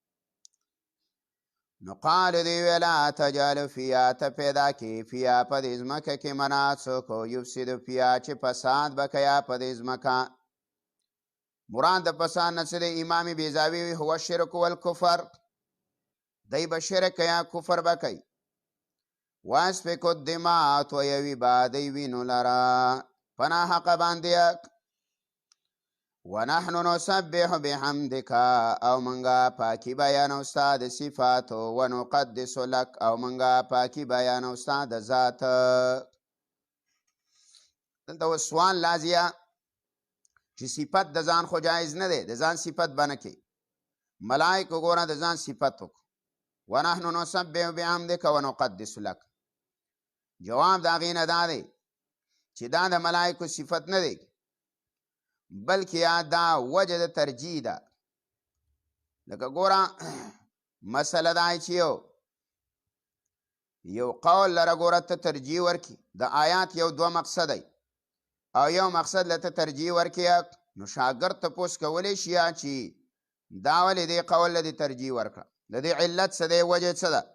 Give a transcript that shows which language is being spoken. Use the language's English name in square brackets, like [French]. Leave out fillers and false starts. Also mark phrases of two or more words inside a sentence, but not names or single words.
[Pashto] نو قال دی [Arabic] ویلا تجعل فیها، [Pashto] ته پیدا کې فیها په دې ځمکه کې من څوک [Arabic] یفسد فیها [Pashto] چې فساد به کوي په دې ځمکه. مراد د فساد نه څه دی؟ امام بیضاوي وی [Arabic] هو الشرک والکفر، [Pashto] دی به شرک یا کفر به کوي. [Arabic] واسفک الدماء، [Pashto] تویوي به دی وینو لره په ناحقه باندې. [Arabic] ونحن نسبح بحمدک، [Pashto] او منګه پاکی بیانو ستا د صفاتو، [Arabic] ونقدس لک، [Pashto] او منګه پاکی بیانو ستا د ذات. دلته اوس سوال لازیه چې صفت د ځان خو جایز نه دی، د ځان صفت به نه کوي. ملایکو ګوره د ځان صفت وکړو، [Arabic] ونحن نسبح بحمدک ونقدس لک. [Pashto] جواب د هغې نه دا دی چې دا د ملایکو صفت نه دی، بلکې دا وجه د ترجیح ده. لکه ګوره مسله دا چې یو قول لره ګوره ته ترجیح ورکړي، د آیات یو دوه مقصد دی، او یو مقصد له ته ترجیح ورکړي، نو شاګرد تپوس کولی شي چې دا ولې دې قول له دې ترجیح ورکړه، د دې علت څه دی، وجه څه ده.